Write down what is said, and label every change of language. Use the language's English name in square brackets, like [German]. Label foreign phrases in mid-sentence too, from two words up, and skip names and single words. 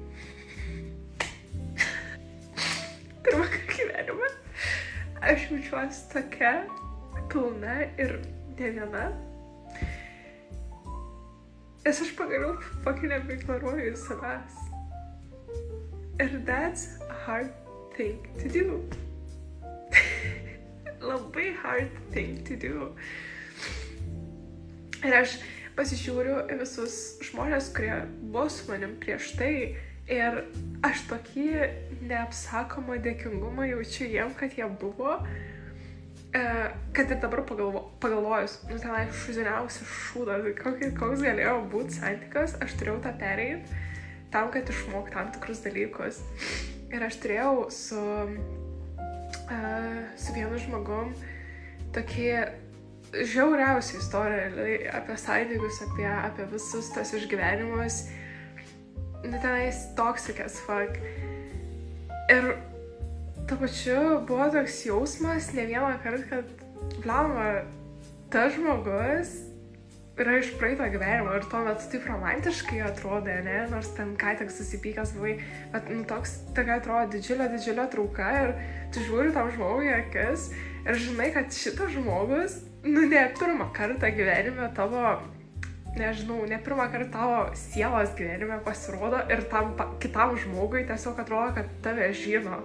[Lithuanian] Pirmą kartą gyvenime aš jaučiuosi tokia pilna ir ne viena. Nes aš pagaliau fucking nebeignoruoju savęs. [English] Ir that's a hard thing to do. Labai hard thing to do. [Lithuanian] Ir aš pasižiūriu į visus žmonės, kurie buvo su manim prieš tai, ir aš tokį neapsakomą dėkingumą jaučiu jiem, kad jie buvo, kad ir dabar pagalvojus, tenai šūdiniausias šūdas, koks galėjo būti santykios, aš turėjau tą pereit tam, kad išmok tam tikrus dalykus. Ir aš turėjau su vienu žmogum tokį žiauriausią istoriją apie santykius, apie visus tos išgyvenimus. [English] Tenais toxic as fuck. [Lithuanian] Ir tuo pačiu buvo toks jausmas ne vieną kartą, kad blemba, tas žmogus yra iš praeito gyvenimo ir tuo metu taip romantiškai atrodė, ne? Nors ten ką tik susipykęs buvai, bet tokia atrodo didžiulė trauka ir tu žiūri tam žmogui į akis ir žinai, kad šitas žmogus, ne pirmą kartą gyvenime tavo, nežinau, ne pirmą kartą tavo sielos gyvenime pasirodo ir tam kitam žmogui tiesiog atrodo, kad tave žino.